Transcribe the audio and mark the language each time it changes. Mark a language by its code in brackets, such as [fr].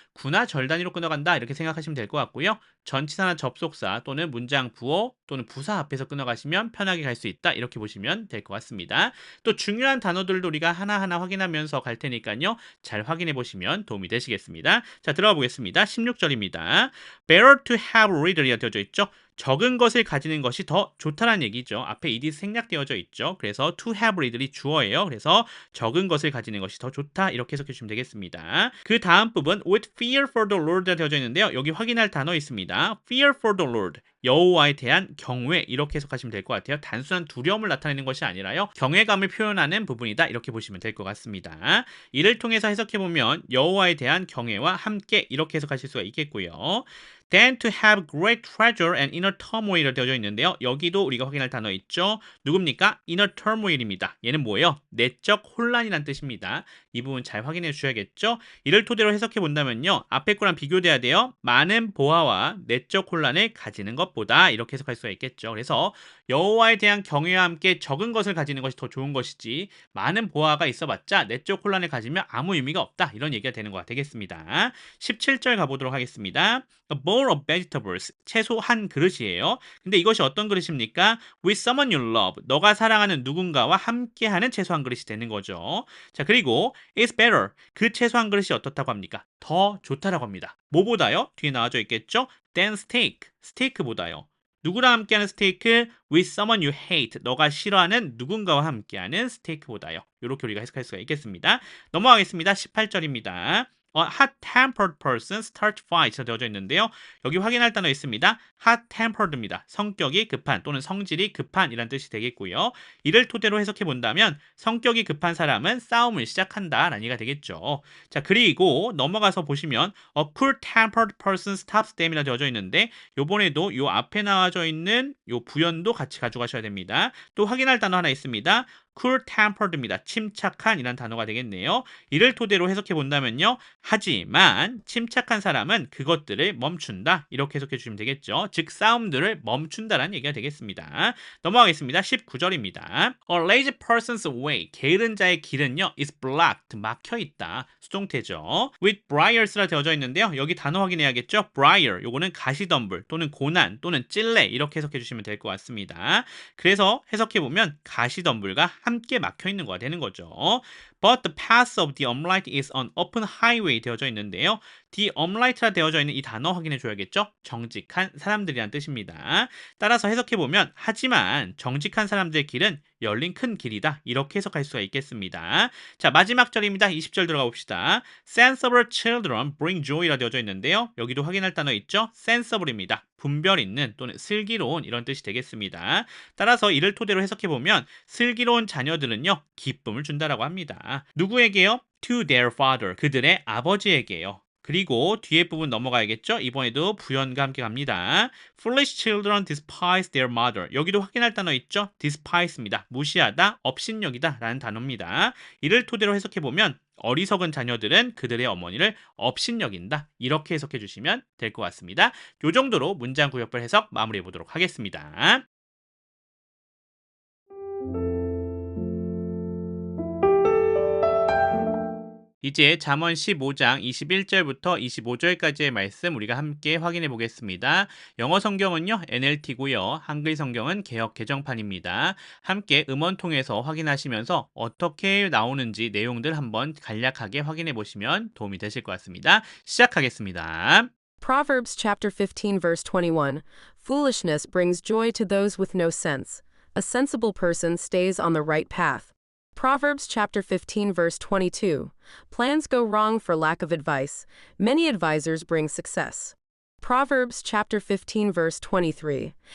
[ko] 구나 절 단위로 끊어간다 이렇게 생각하시면 될 것 같고요. 전치사나 접속사 또는 문장 부호 또는 부사 앞에서 끊어가시면 편하게 갈 수 있다 이렇게 보시면 될 것 같습니다. 또 중요한 단어들도 우리가 하나하나 확인하면서 갈 테니까요. 잘 확인해 보시면 도움이 되시겠습니다. 자, 들어가 보겠습니다. 16절입니다. [en] Better to have reader [ko] 이라 되어져 있죠. 적은 것을 가지는 것이 더 좋다는 얘기죠. 앞에 ed 생략되어져 있죠. 그래서 [en] to have reader [ko] 이 주어예요. 그래서 적은 것을 가지는 것이 더 좋다 이렇게 해석해 주시면 되겠습니다. 그 다음 부분 [en] with fear for the Lord [ko] 가 되어져 있는데요. 여기 확인할 단어 있습니다. [en] fear for the Lord, [ko] 여호와에 대한 경외 이렇게 해석하시면 될 것 같아요. 단순한 두려움을 나타내는 것이 아니라요. 경외감을 표현하는 부분이다 이렇게 보시면 될 것 같습니다. 이를 통해서 해석해보면 여호와에 대한 경외와 함께 이렇게 해석하실 수가 있겠고요. [en] Then to have great treasure and inner turmoil [ko] 이 되어져 있는데요. 여기도 우리가 확인할 단어 있죠. 누굽니까? [en] inner turmoil [ko] 입니다. 얘는 뭐예요? 내적 혼란이란 뜻입니다. 이 부분 잘 확인해 주셔야겠죠. 이를 토대로 해석해 본다면요. 앞에 거랑 비교돼야 돼요. 많은 보화와 내적 혼란을 가지는 것보다 이렇게 해석할 수가 있겠죠. 그래서 여호와에 대한 경외와 함께 적은 것을 가지는 것이 더 좋은 것이지 많은 보화가 있어봤자 내적 혼란을 가지면 아무 의미가 없다. 이런 얘기가 되는 거가 되겠습니다. 17절 가보도록 하겠습니다. [en] A bowl of vegetables, [ko] 채소 한 그릇이에요. 근데 이것이 어떤 그릇입니까? [en] With someone you love, [ko] 너가 사랑하는 누군가와 함께하는 채소 한 그릇이 되는 거죠. 자, 그리고 [en] it's better, [ko] 그 채소 한 그릇이 어떻다고 합니까? 더 좋다라고 합니다. 뭐보다요? 뒤에 나와져 있겠죠? [en] than steak, [ko] 스테이크보다요. 누구랑 함께하는 스테이크? [en] With someone you hate, [ko] 너가 싫어하는 누군가와 함께하는 스테이크보다요. 이렇게 우리가 해석할 수가 있겠습니다. 넘어가겠습니다. 18절입니다. [en] hot-tempered person start fights [ko] 되어져 있는데요. 여기 확인할 단어 있습니다. [en] hot-tempered [ko] 입니다. 성격이 급한 또는 성질이 급한 이란 뜻이 되겠고요. 이를 토대로 해석해 본다면 성격이 급한 사람은 싸움을 시작한다 라는 얘기가 되겠죠. 자, 그리고 넘어가서 보시면 [en] a cool-tempered person stops them [ko] 이라 되어져 있는데 요번에도 요 앞에 나와져 있는 요 부연도 같이 가져가셔야 됩니다. 또 확인할 단어 하나 있습니다. [en] cool-tempered [ko] 입니다. 침착한 이란 단어가 되겠네요. 이를 토대로 해석해 본다면요. 하지만 침착한 사람은 그것들을 멈춘다. 이렇게 해석해 주시면 되겠죠. 즉 싸움들을 멈춘다라는 얘기가 되겠습니다. 넘어가겠습니다. 19절입니다. [en] A lazy person's way, [ko] 게으른 자의 길은요 [en] is blocked, [ko] 막혀 있다. 수동태죠. [en] with briars [ko] 라 되어져 있는데요. 여기 단어 확인해야겠죠. briar, 요거는 가시덤불 또는 고난 또는 찔레 이렇게 해석해 주시면 될 것 같습니다. 그래서 해석해 보면 가시덤불과 함께 막혀 있는 거가 되는 거죠. [en] But the path of the upright is on open highway [ko] 되어져 있는데요. [en] the upright [ko] 라 되어져 있는 이 단어 확인해 줘야겠죠. 정직한 사람들이란 뜻입니다. 따라서 해석해 보면 하지만 정직한 사람들의 길은 열린 큰 길이다. 이렇게 해석할 수가 있겠습니다. 자, 마지막 절입니다. 20절 들어가 봅시다. [en] Sensible children bring joy [ko] 라 되어져 있는데요. 여기도 확인할 단어 있죠. sensible입니다. 분별 있는 또는 슬기로운 이런 뜻이 되겠습니다. 따라서 이를 토대로 해석해 보면 슬기로운 자녀들은요 기쁨을 준다라고 합니다. 누구에게요? [en] To their father, [ko] 그들의 아버지에게요. 그리고 뒤에 부분 넘어가야겠죠? 이번에도 부연과 함께 갑니다. [en] Foolish children despise their mother. [ko] 여기도 확인할 단어 있죠? despise입니다. 무시하다, 업신여기다 라는 단어입니다. 이를 토대로 해석해보면 어리석은 자녀들은 그들의 어머니를 업신여긴다. 이렇게 해석해 주시면 될 것 같습니다. 이 정도로 문장 구역별 해석 마무리해 보도록 하겠습니다. 이제 잠언 15장 21절부터 25절까지의 말씀 우리가 함께 확인해 보겠습니다. 영어 성경은요, NLT고요. 한글 성경은 개역 개정판입니다. 함께 음원 통해서 확인하시면서 어떻게 나오는지 내용들 한번 간략하게 확인해 보시면 도움이 되실 것 같습니다. 시작하겠습니다. [en] Proverbs chapter 15 verse 21. Foolishness brings joy to those with no sense. A sensible person stays on the right path. Proverbs chapter 15 verse 22. Plans go wrong for lack of advice. Many advisors bring success. Proverbs chapter 15 verse 23.